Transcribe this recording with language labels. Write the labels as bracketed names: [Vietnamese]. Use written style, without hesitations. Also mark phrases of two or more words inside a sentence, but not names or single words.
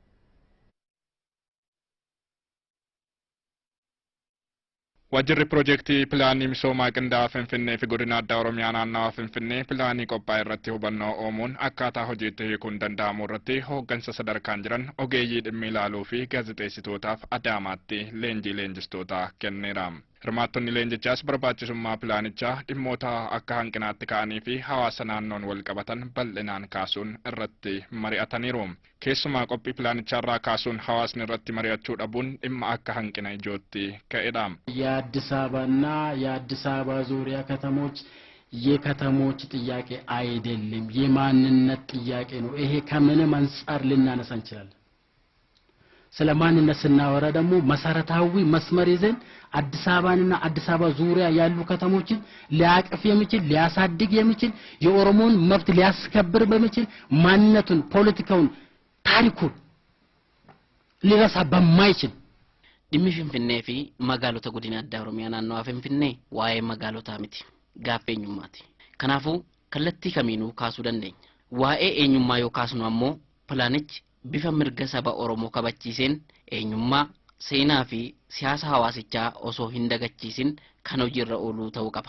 [Oromo] Wajjirri piroojeektii pilaanii misoomaa qindaa'aa Finfinnee fi godina addaa Oromiyaa naannawaa Finfinnee pilaanii qophaa'e irratti hubannoo uumuun akkaataa hojiitti hiikuun danda'amu irratti hooggansa sadarkaan jiran ogeeyyii dhimmi ilaaluu fi gaazexeessitootaaf Adaamaatti leenjistoota kenneera. Hirmaattonni leenjichaas barbaachisummaa pilaanichaa dhimmoota akka hanqinaatti ka'anii fi hawaasa naannoon wal qabatan bal'inaan kaasuun irratti mari'ataniiru. Keessumaa qophii pilaanicharraa kaasuun hawaasni irratti mari'achuu dhabuun dhimma akka hanqina ijootti ka'edha. [Amharic] የአዲስ አበባና የአዲስ አበባ ዙሪያ ከተሞች የከተሞች ጥያቄ አይደለም፣ የማንነት ጥያቄ ነው። ይሄ ከምንም አንፃር ልናነሳ እንችላለን። ስለማንነት ስናወራ ደግሞ መሰረታዊ መስመር ይዘን አዲስ አበባንና አዲስ አበባ ዙሪያ ያሉ ከተሞችን ሊያቅፍ የሚችል ሊያሳድግ የሚችል የኦሮሞን መብት ሊያስከብር በሚችል ማንነቱን ፖለቲካውን ታሪኩን ሊረሳ በማይችል [Oromo] dhimmi Finfinnee fi magaalota godina addaa Oromiyaa naannawaa Finfinnee waa'ee magaalotaa miti, gaaffii eenyummaati. Kanaafuu kallattii kamiinuu kaasuu dandeenya. Waa'ee eenyummaa yoo kaasnu ammoo pilaanichi bifa mirga saba Oromoo kabachiiseen eenyummaa, seenaa fi siyaasa hawaasichaa osoo hin dagachiisin kan hojiirra ooluu ta'uu qaba.